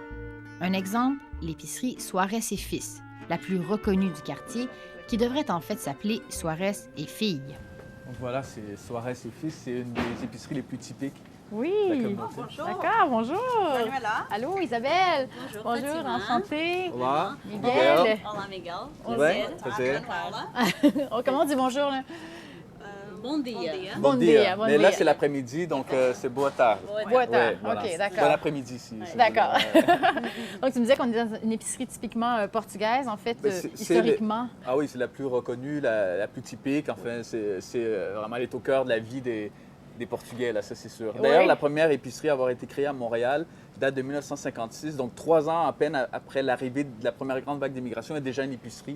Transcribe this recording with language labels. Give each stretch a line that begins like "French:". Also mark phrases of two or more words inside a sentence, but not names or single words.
French: Un exemple, l'épicerie Suarez et Fils, la plus reconnue du quartier, qui devrait en fait s'appeler Suarez et Filles. Donc voilà, c'est Suarez et Fils, c'est une des épiceries les plus typiques Oui. de la communauté. Bonjour. D'accord, bonjour. Manuela. Allô, Isabelle. Bonjour, Bonjour, Fatima. enchantée.
Portuguese: Olá, Miguel. Olá, Miguel. Bem, Prazer. prazer. Carla.
French: Oh, comment on dit bonjour, là?
Portuguese: Bom dia. Bon dia, bon
French: Mais là,
Portuguese: dia.
French: c'est l'après-midi, donc c'est
Portuguese: boa tarde. Boa tarde.
French: Ouais, voilà. OK, d'accord. Bon après-midi ici. si vous D'accord. voulez. Donc, tu me disais qu'on est dans une épicerie typiquement portugaise, en fait, Ben, c'est historiquement. Ah oui, c'est la plus reconnue, la plus typique. Enfin, c'est vraiment, elle est au cœur de la vie des Portugais, là, ça c'est sûr. D'ailleurs, Oui. la première épicerie à avoir été créée à Montréal date de 1956, donc 3 ans à peine après l'arrivée de la première grande vague d'immigration, il y a déjà une épicerie